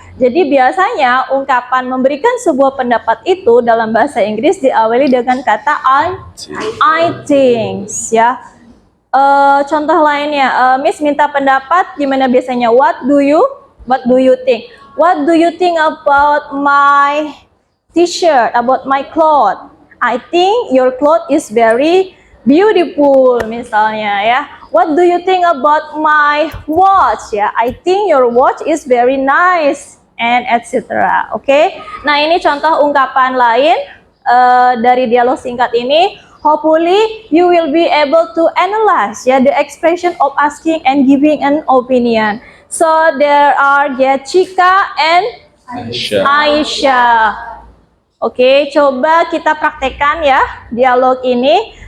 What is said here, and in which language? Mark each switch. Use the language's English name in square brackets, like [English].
[Indonesian] Jadi biasanya ungkapan memberikan sebuah pendapat itu dalam bahasa Inggris diawali dengan kata I think, ya. Contoh lainnya, Miss minta pendapat gimana biasanya? [English] What do you think? What do you think about my t-shirt, about my cloth? I think your cloth is very beautiful, misalnya ya. What do you think about my watch? Ya, I think your watch is very nice, and etc. [Indonesian] Oke. Nah, ini contoh ungkapan lain dari dialog singkat ini. [English] Hopefully you will be able to analyze ya the expression of asking and giving an opinion. So there are Chika and Aisyah. [Indonesian] Oke, coba kita praktekkan ya dialog ini.